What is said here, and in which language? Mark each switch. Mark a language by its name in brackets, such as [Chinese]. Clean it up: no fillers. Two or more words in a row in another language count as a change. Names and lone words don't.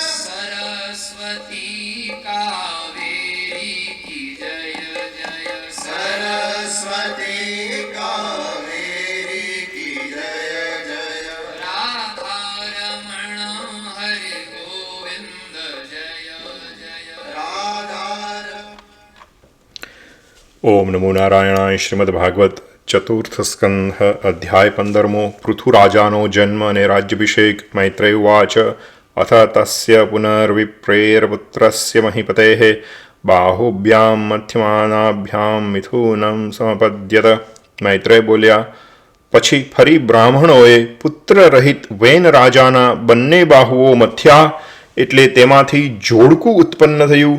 [Hindi] सरस्वती कावेरी की जय जय, सरस्वती कावेरी की जय जय, राधा रमण हरि गोविंद जय जय, राधा [Sanskrit] ओम नमो नारायणाय। [Gujarati] શ્રીમદ્ ભાગવત ચતુર્થ સ્કંધ અધ્યાય 15 પૃથુરાજાનો જન્મ અને રાજ્યાભિષેક। [Sanskrit] મૈત્રેય ઉવાચ અથ તસ્ય પુનર્વિપ્રેરપુત્રસ્ય મહિપતેઃ બાહુભ્યાં મધ્યમાનાભ્યાં મિથુનમ સમપદ્યત। [Gujarati] મૈત્રેય બોલ્યા, પછી ફરી બ્રાહ્મણોએ પુત્ર રહિત વેન રાજાના બંને બાહુઓ મથ્યા, એટલે તેમાંથી જોડકું ઉત્પન્ન થયું।